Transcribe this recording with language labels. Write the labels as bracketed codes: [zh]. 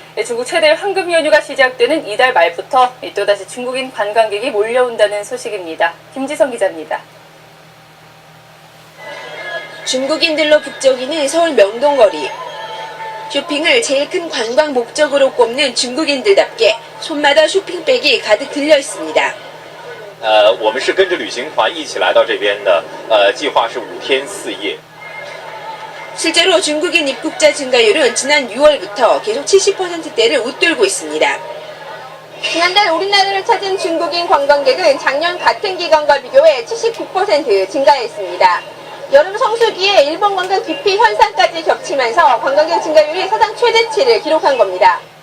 [ko] 중국 최대 황금 연휴가 시작되는 이달 말부터 또다시 중국인 관광객이 몰려온다는 소식입니다. 김지성 기자입니다. 중국인들로 북적이는 서울 명동거리. 쇼핑을 제일 큰 관광 목적으로 꼽는 중국인들답게 손마다 쇼핑백이 가득 들려 있습니다. [zh] 我们是跟着旅行团一起来到这边的，计划是5天4夜。 [ko] 실제로 중국인 입국자 증가율은 지난 6월부터 계속 70%대를 웃돌고 있습니다. 지난달 우리나라를 찾은 중국인 관광객은 작년 같은 기간과 비교해 79% 증가했습니다. 여름 성수기에 일본 관광 기피 현상까지 겹치면서 관광객 증가율이 사상 최대치를 기록한 겁니다.